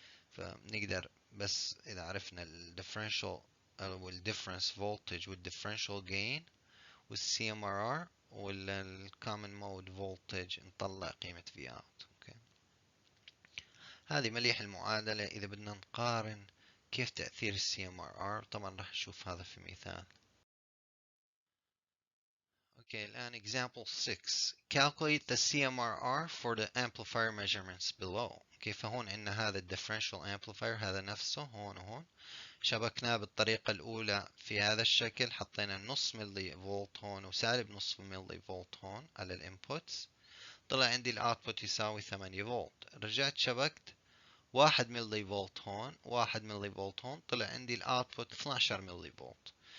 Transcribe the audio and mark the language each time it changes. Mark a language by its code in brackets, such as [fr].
[ar] فبنقدر بس إذا عرفنا ال differential أو ال difference voltage وال differential gain وال CMRR وال common mode voltage نطلع قيمة Vout. أوكي. هذه مليح المعادلة إذا بدنا نقارن كيف تأثير ال CMRR. طبعا راح نشوف هذا في مثال. [en] Okay, الآن example 6. Calculate the CMRR for the amplifier measurements below. [ar] كيف هون عندنا هذا differential amplifier هذا نفسه هون وهون شبكناه بالطريقة الأولى في هذا الشكل، حطينا نص ملي فولت هون وسالب نص ملي فولت هون على الانبوتس، طلع عندي الاوتبوت يساوي 8 فولت. رجعت شبكت 1 ملي فولت هون 1 ملي فولت هون، طلع عندي الاوتبوت 12 ملي فولت.